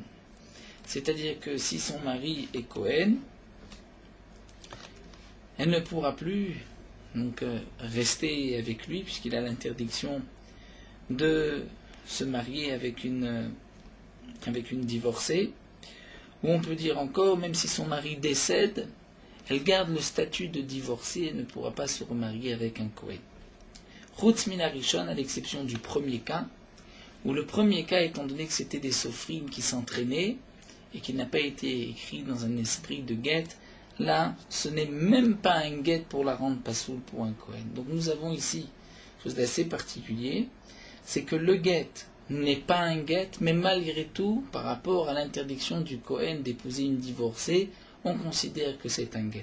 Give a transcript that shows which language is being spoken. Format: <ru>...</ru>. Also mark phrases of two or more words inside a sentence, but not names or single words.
<fr>C'est-à-dire que si son mari est Kohen, elle ne pourra plus donc rester avec lui puisqu'il a l'interdiction de se marier avec une divorcée. Ou on peut dire encore, même si son mari décède, elle garde le statut de divorcée et ne pourra pas se remarier avec un Kohen.</fr> <he>חוץ מן הראשון,</he> <fr>à l'exception du premier cas, où le premier cas, étant donné que c'était des sofrim qui s'entraînaient, et qui n'a pas été écrit dans un esprit de guet, là, ce n'est même pas un guet pour la rendre pasoul pour un Kohen. Donc nous avons ici quelque chose d'assez particulier, c'est que le guet n'est pas un guet, mais malgré tout, par rapport à l'interdiction du Kohen d'épouser une divorcée, on considère que c'est un guet.</fr>